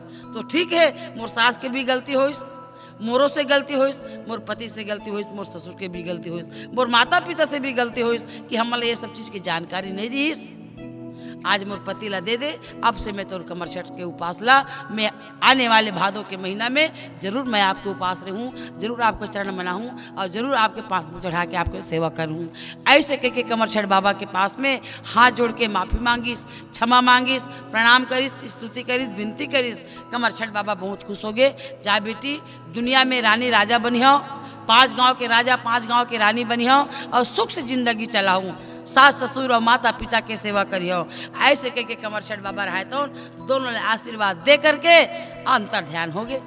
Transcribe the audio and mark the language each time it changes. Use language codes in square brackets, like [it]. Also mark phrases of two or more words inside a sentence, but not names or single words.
[hne] तो ठीक है, मोर सास की भी गलती होइस, मोरों से गलती होइस, मोर पति से गलती होइस, मोर ससुर के भी गलती होइस, मोर माता पिता से भी गलती होइस कि हमारे ये सब चीज़ की जानकारी नहीं रहीस। आज मोर पति ला दे दे, अब से मैं तोर कमरछठ के उपास ला, मैं आने वाले भादों के महीना में जरूर मैं आपके उपास रहूँ, जरूर आपको चरण मनाऊँ और जरूर आपके पाँव चढ़ा के आपके सेवा करूँ। ऐसे कह के कमरछठ बाबा के पास में हाथ जोड़ के माफ़ी मांगिस, क्षमा मांगिस, प्रणाम करिस, स्तुति करिस, विनती करिस। कमरछठ बाबा बहुत खुश हो गए। जा बेटी, दुनिया में रानी राजा बनी हो, 5 गांव के राजा 5 गांव के रानी बनी हो, और सुख से जिंदगी चलाऊँ, सास ससुर और माता पिता के सेवा करियो। ऐसे कह के कमरछठ बाबा रहे तो दोनों ने आशीर्वाद दे करके अंतर ध्यान हो गए।